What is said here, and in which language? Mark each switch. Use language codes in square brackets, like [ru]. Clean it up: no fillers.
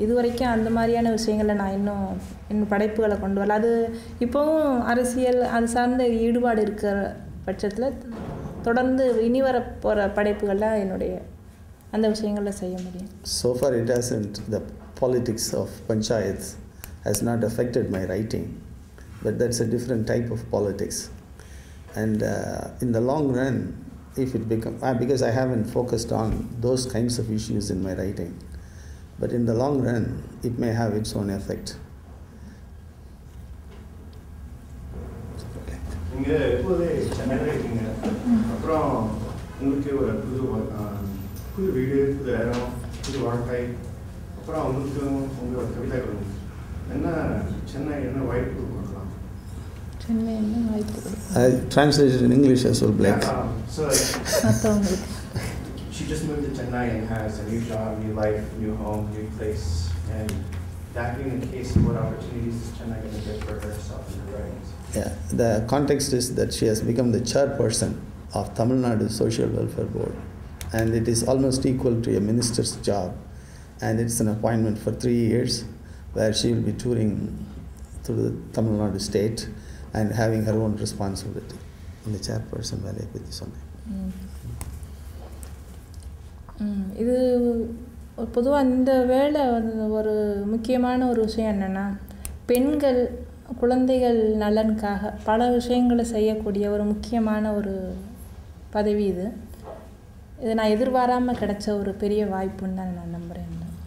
[ta] இது வரைக்கும் அந்த மாதிரியான விஷயங்களை நான் இன்னும் என் படைப்புகளை கொண்டு வரல. அது இப்போவும் அரசியல் அது சார்ந்த ஈடுபாடு இருக்கிற பட்சத்தில் தொடர்ந்து இனி வரப்போகிற படைப்புகள்லாம் என்னுடைய அந்த விஷயங்களை செய்ய முடியும். [en] So far it hasn't. The politics of panchayats has not affected my writing, but that's a different type of politics. And in the long run, if it becomes, because I haven't focused on those kinds of issues in my writing, but in the long run it may have its own effect. [ta] நீங்க எப்போதே சென்னையில இருக்கீங்க. அப்புறம் உங்களுக்கு ஒரு புது வீடு, புது இடம், புது வாழ்க்கை, அப்புறம் உங்களுக்கு உங்களோட கவிதைகள் என்ன சென்னை என்ன வாய்ப்பு கொடுக்கலாம்? சென்னை என்ன வாய்ப்பு கொடுக்கலாம்? [en] I translated in English as well, Blake. So she just moved to Chennai and has a new job, new life, new home, new place, and that being the case, what opportunities is Chennai going to get for herself in her writings? Yeah, the context is that she has become the chairperson of Tamil Nadu Social Welfare Board, and it is almost equal to a minister's job, and it's an appointment for 3 years where she will be touring through the Tamil Nadu state and having her own responsibility. And the chairperson [ta] வேலையை பற்றி சொன்னேன். இது பொதுவாக இந்த வேலை ஒரு முக்கியமான ஒரு விஷயம் என்னென்னா, பெண்கள் குழந்தைகள் நலனுக்காக பல விஷயங்களை செய்யக்கூடிய ஒரு முக்கியமான ஒரு பதவி இது. இது நான் எதிர்பாராமல் கிடைச்ச ஒரு பெரிய வாய்ப்புன்னு தான் நான் நம்புகிறேன்.